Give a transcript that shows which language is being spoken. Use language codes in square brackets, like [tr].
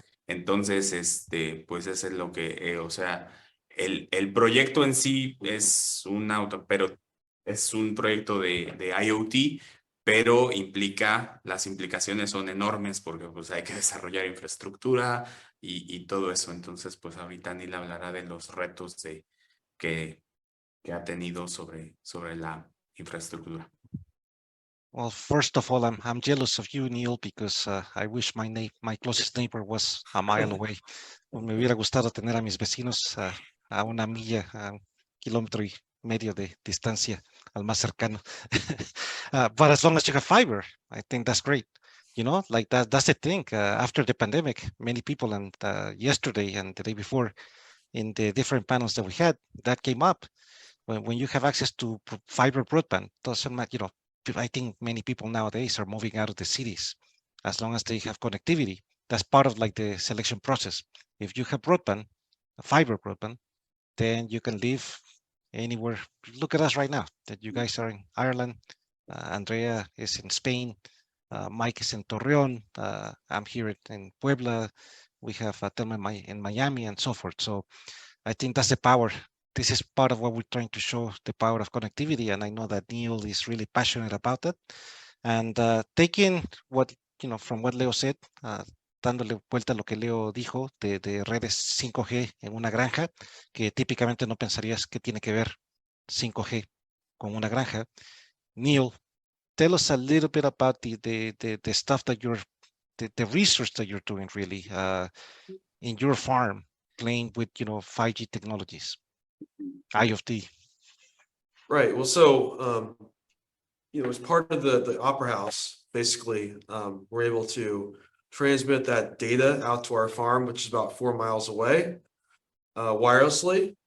[es] Entonces, pues eso es lo que, o sea, el proyecto en sí es pero es un proyecto de IoT, pero las implicaciones son enormes porque pues hay que desarrollar infraestructura y todo eso. Entonces, pues ahorita Neil hablará de los retos que ha tenido sobre la infraestructura. [en] Well, first of all, I'm jealous of you, Neil, because I wish my closest neighbor was a mile away. [es] Me hubiera gustado tener a mis vecinos a 1 milla, a 1,5 kilómetros de distancia, al más cercano. [en] But as long as you have fiber, I think that's great. You know, like that's the thing. After the pandemic, many people, and yesterday and the day before, in the different panels that we had, that came up. When you have access to fiber broadband, doesn't matter, you know, I think many people nowadays are moving out of the cities as long as they have connectivity. That's part of like the selection process. If you have broadband, fiber broadband, then you can live anywhere. Look at us right now, that you guys are in Ireland. Andrea is in Spain. Mike is in Torreon. I'm here in Puebla. We have Telma in Miami and so forth. So I think that's the power. This is part of what we're trying to show, the power of connectivity. And I know that Neil is really passionate about that. And taking what, you know, from what Leo said, [es] dándole vuelta a lo que Leo dijo de redes 5G en una granja, que típicamente no pensarías que tiene que ver 5G con una granja. [en] Neil, tell us a little bit about the stuff that the research that you're doing really in your farm, playing with, you know, 5G technologies, IoT. Right. Well, so, as part of the Opera House, basically, we're able to transmit that data out to our farm, which is about 4 miles away, wirelessly.